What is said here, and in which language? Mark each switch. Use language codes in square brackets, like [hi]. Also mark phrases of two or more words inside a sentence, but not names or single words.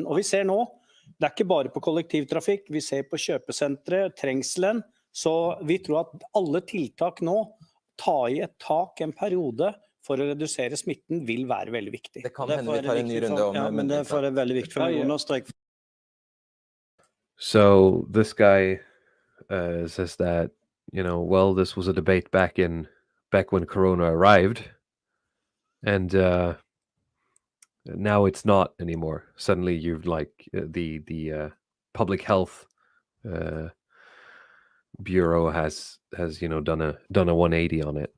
[no] Og vi ser nå, det ikke bare på kollektivtrafikk, vi ser på kjøpesentre, trengselen, så vi tror at alle tiltak nå, ta i et tak en periode for å redusere smitten, vil være veldig viktig. Det kan hende vi tar en ny runde om men det er veldig viktig for å understreke. [en] So this guy says that, well, this was a debate back when Corona arrived, and now it's not anymore. Suddenly you've the public health bureau has done a 180 on it.